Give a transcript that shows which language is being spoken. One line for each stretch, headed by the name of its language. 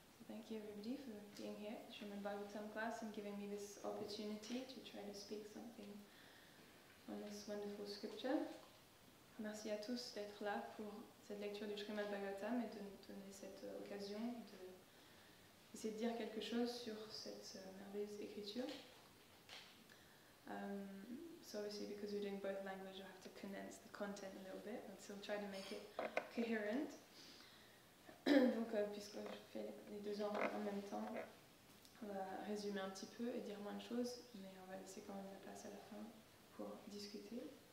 English: Thank you everybody for being here at the Srimad Bhagavatam class and giving me this opportunity to try to speak something on this wonderful scripture.
French: Merci à tous d'être là pour cette lecture du Srimad Bhagavatam et de nous donner cette occasion d'essayer de dire quelque chose sur cette merveilleuse écriture.
English: So obviously because we're doing both languages, I have to condense the content a little bit and still try to make it coherent.
French: Donc puisque je fais les deux en même temps, on va résumer un petit peu et dire moins de choses, mais on va laisser quand même la place à la fin pour discuter.